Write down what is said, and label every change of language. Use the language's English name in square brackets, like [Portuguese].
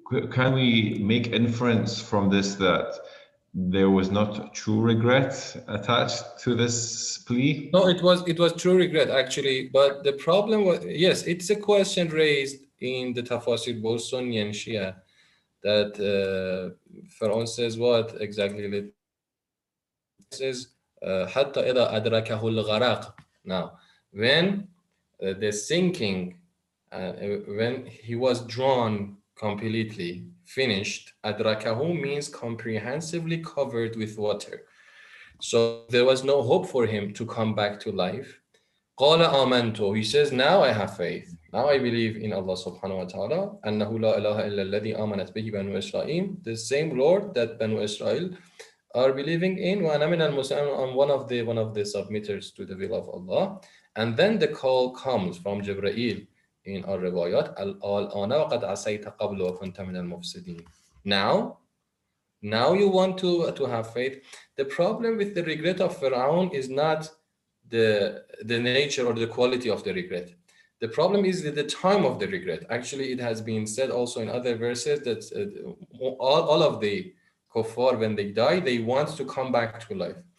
[English] Can we make inference from this that there was not true regret attached to this plea? No, it was true regret actually, but the problem was, yes, it's a question raised in the tafasir, both Sunni and Shia, that Pharaoh says what exactly? [Arabic] It says حتى إذا أدركه الغرق. [English] Now, when the sinking, when he was drawn completely, finished, أدركه means comprehensively covered with water. So there was no hope for him to come back to life. قال آمنت. He says, now I have faith. Now I believe in Allah subhanahu wa ta'ala. [Arabic] أنه لا إله إلا الذي آمنت به بنو إسرائيل. [English] The same Lord that Banu Israel are believing in. [Arabic] وأنا من المسلمين. [English] I'm one of the submitters to the will of Allah. And then the call comes from Jibreel in our riwayat. [Arabic] الآن وقد عصيت قبل وكنت من المفسدين. [English] Now you want to have faith. The problem with the regret of Pharaoh is not the nature or the quality of the regret. The problem is the time of the regret. Actually, it has been said also in other verses that all of the kuffar, when they die, they want to come back to life.